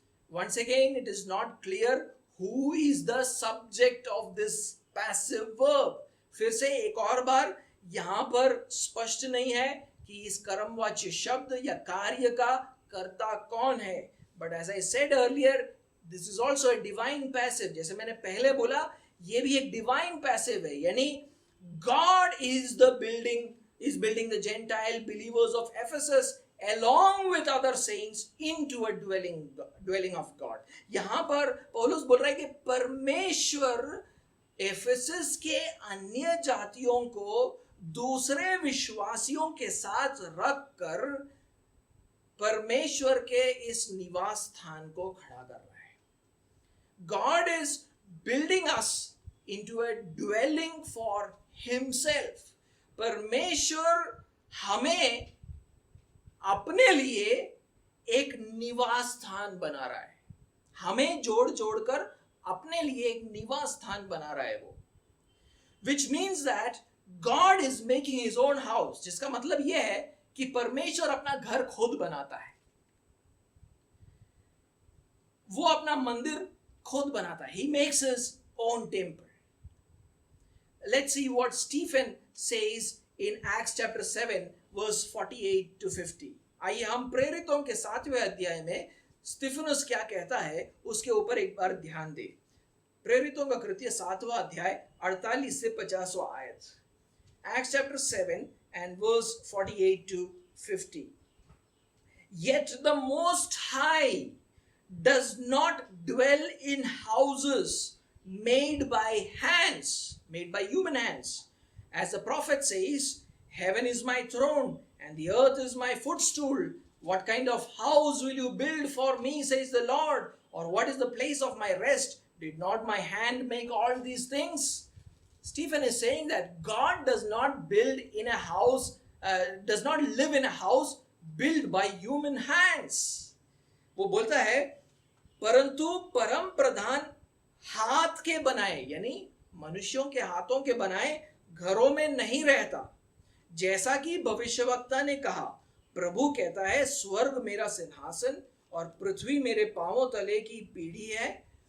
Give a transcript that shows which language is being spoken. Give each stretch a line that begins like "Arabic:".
English: Once again, it is not clear who is the subject of this passive verb.
Hindi: फिर से एक और बार यहाँ पर स्पष्ट नहीं है कि इस कर्मवाच्य शब्द या कार्य का कर्ता कौन है.
English: But as I said earlier, this is also a divine passive.
Hindi: जैसे मैंने पहले बोला, ये भी एक divine passive है.
English: यानी God is building the Gentile believers of Ephesus along with other saints into a dwelling of God.
Hindi: यहाँ पर पौलुस बोल रहा है कि परमेश्वर एफेसस के अन्य जातियों को दूसरे विश्वासियों के साथ रख कर परमेश्वर के इस निवास स्थान को खड़ा कर रहा है.
English: God is building us into a dwelling for himself.
Hindi: परमेश्वर हमें अपने लिए एक निवास स्थान बना रहा है. हमें जोड़ जोड़कर अपने लिए एक निवास स्थान बना रहा है वो.
English: Which means that God is making his own house.
Hindi: जिसका मतलब यह है कि परमेश्वर अपना घर खुद बनाता है. वो अपना मंदिर खुद बनाता है.
English: He makes his own temple. Let's see what Stephen says in Acts chapter 7 verse 48 to 50.
Hindi: आइए हम प्रेरितों के 7वें अध्याय में स्तिफनुस क्या कहता है उसके ऊपर एक बार ध्यान दें. प्रेरितों का कृत्य 7वां अध्याय 48 से 50वां आयत.
English: Acts chapter 7 and verse 48 to 50. Yet the Most High does not dwell in houses made by hands, made by human hands. As the prophet says, heaven is my throne and the earth is my footstool. What kind of house will you build for me, says the Lord? Or what is the place of my rest? Did not my hand make all these things? Stephen is saying that God does not build in a house, does not live in a house built by human hands.
Hindi: वो बोलता है परंतु परम प्रधान हाथ के बनाए यानी मनुष्यों के हाथों के बनाए घरों में नहीं रहता. जैसा कि भविष्यवक्ता ने कहा, प्रभु कहता है, स्वर्ग मेरा सिंहासन और पृथ्वी मेरे पांवों तले की पीढ़ी है.